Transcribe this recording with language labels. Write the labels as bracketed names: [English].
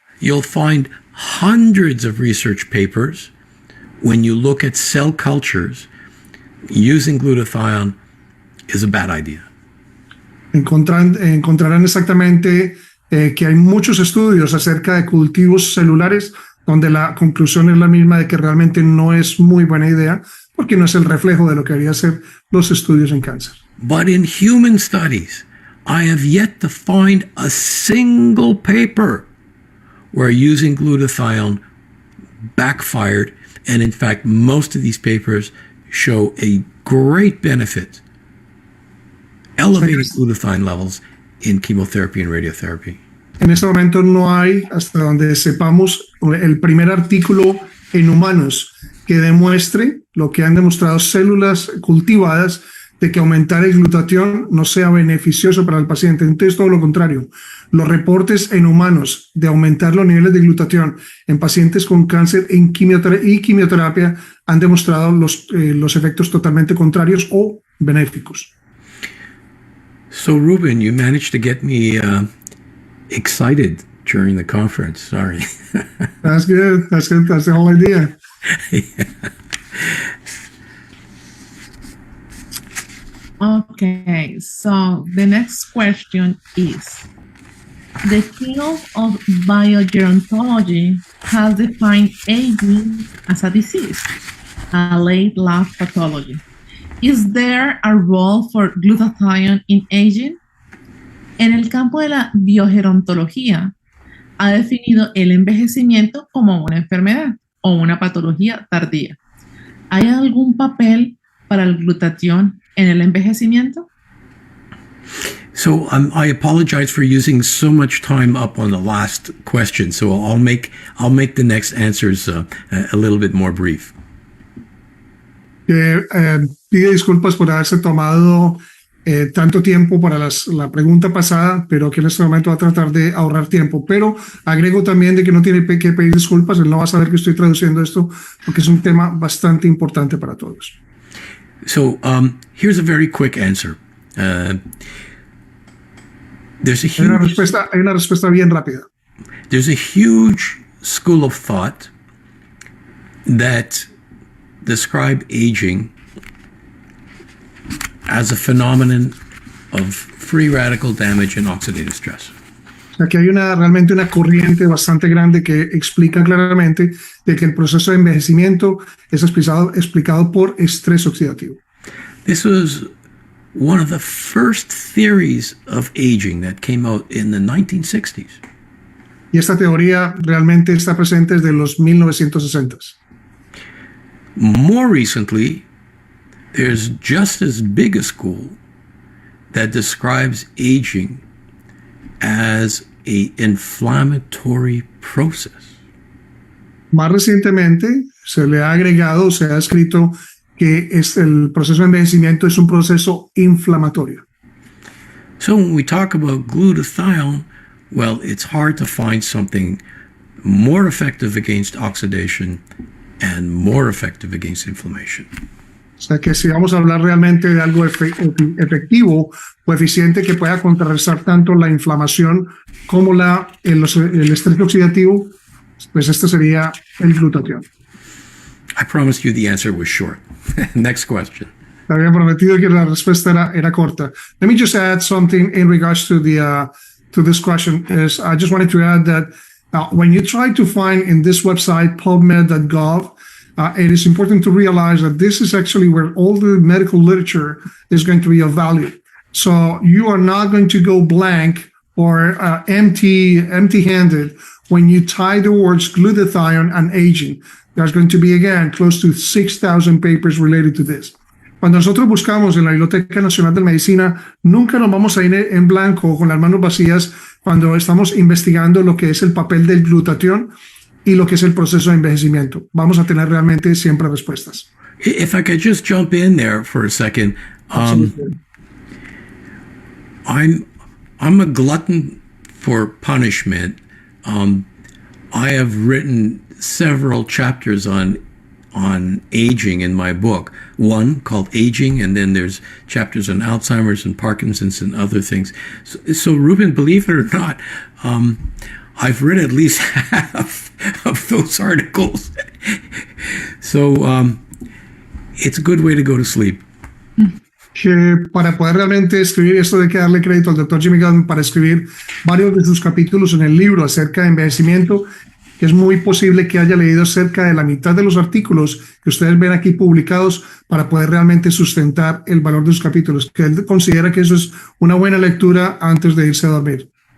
[English] You'll find hundreds of research papers when you look at cell cultures using glutathione is a bad idea. [Spanish] Encontrarán exactamente que hay muchos estudios acerca de cultivos celulares donde la conclusión es la misma de que realmente no es muy buena idea porque no es el reflejo de lo que deberían ser los estudios en cáncer. [English] But in human studies, I have yet to find a single paper where using glutathione backfired, and in fact, most of these papers show a great benefit, elevating glutathione levels in chemotherapy and radiotherapy. [Spanish] En este momento no hay, hasta donde sepamos, el primer artículo en humanos que demuestre lo que han demostrado células cultivadas de que aumentar el glutatión no sea beneficioso para el paciente. Entonces, todo lo contrario. Los reportes en humanos de aumentar los niveles de glutatión en pacientes con cáncer y quimioterapia han demostrado los efectos totalmente contrarios o benéficos. [English] So, Ruben, you managed to get me excited during the conference. Sorry. That's good. That's good. That's the whole idea. Yeah. Okay, so the next question is, the field of biogerontology has defined aging as a disease, a late life pathology. Is there a role for glutathione in aging? [Spanish] En el campo de la biogerontología, ha definido el envejecimiento como una enfermedad o una patología tardía. ¿Hay algún papel para el glutatión en el envejecimiento? [English] So I apologize for using so much time up on the last question. So I'll make the next answers a little bit more brief. [Spanish] Pide disculpas por haberse tomado tanto tiempo para la pregunta pasada, pero que en este momento va a tratar de ahorrar tiempo. Pero agrego también de que no tiene que pedir disculpas, él no va a saber que estoy traduciendo esto porque es un tema bastante importante para todos. [English] So here's a very quick answer. [Spanish] Hay una respuesta bien rápida. [English] There's a huge school of thought that describe aging as a phenomenon of free radical damage and oxidative stress. [Spanish] O sea, que hay realmente una corriente bastante grande que explica claramente de que el proceso de envejecimiento es explicado por estrés oxidativo. [English] This was one of the first theories of aging that came out in the 1960s. [Spanish] Y esta teoría realmente está presente desde los 1960s. [English] More recently, there's just as big a school that describes aging as an inflammatory process. [Spanish] Más recientemente se le ha agregado, se ha escrito que el proceso de envejecimiento es un proceso inflamatorio. [English] So when we talk about glutathione, well, it's hard to find something more effective against oxidation and more effective against inflammation. [Spanish] O sea que si vamos a hablar realmente de algo efectivo o eficiente que pueda contrarrestar tanto la inflamación como el estrés oxidativo, pues este sería el glutatión. [English] I promised you the answer was short. Next question. [Spanish] Te había prometido que la respuesta era corta. [English] Let me just add something in regards to this question. I just wanted to add that when you try to find in this website, pubmed.gov, it is important to realize that this is actually where all the medical literature is going to be of value. So you are not going to go blank or empty-handed when you tie the words glutathione and aging. There's going to be, again, close to 6,000 papers related to this. [Spanish] Cuando nosotros buscamos en la Biblioteca Nacional de Medicina, nunca nos vamos a ir en blanco con las manos vacías cuando estamos investigando lo que es el papel del glutatión y lo que es el proceso de envejecimiento. Vamos a tener realmente siempre respuestas. [English] If I could just jump in there for a second. I'm a glutton for punishment. I have written several chapters on aging in my book. One called Aging, and then there's chapters on Alzheimer's and Parkinson's and other things. So Ruben, believe it or not, I've read at least half of those articles. So it's a good way to go to sleep. [Spanish] Que para poder realmente escribir esto, hay que darle crédito al Dr. Jimmy Gutman para escribir varios de sus capítulos en el libro acerca de envejecimiento. Es muy posible que haya leído cerca de la mitad de los artículos que ustedes ven aquí publicados para poder realmente sustentar el valor de sus capítulos, que él considera que eso es una buena lectura antes de irse a dormir.